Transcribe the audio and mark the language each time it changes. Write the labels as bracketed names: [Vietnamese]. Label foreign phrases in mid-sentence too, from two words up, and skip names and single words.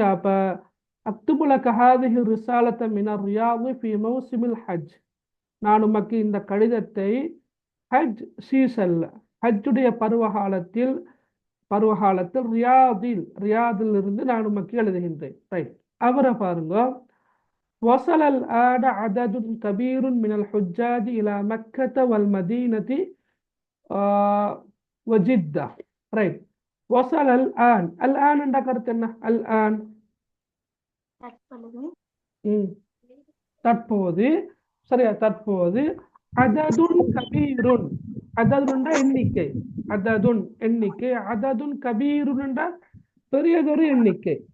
[Tamil] அப்ப [Arabic] أكتب لك هذه الرسالة من الرياض في موسم الحج, [Tamil] நான் உமக்கு இந்த கடிதத்தை ஹஜ் சீசன்ல, ஹஜ்ஜுடைய பருவகாலத்தில் ரியாதில் இருந்து நான் உமக்கு எழுதுகின்றேன். ரைட், அவரை பாருங்க. [Arabic] وصل الآن عدد كبير من الحجاج إلى مكة والمدينة وجدة. [Tamil] ரைட், [Arabic] وصل الآن. [Tamil] الآن என்ற கருத்து என்ன? الآن தற்போது. சரியா? தற்போது. [Arabic] عدد كبير, [Tamil] அததுன்டா எண்ணிக்கை, அததுன் எண்ணிக்கை, அததுன் கபீருன்டா பெரியதொரு எண்ணிக்கை.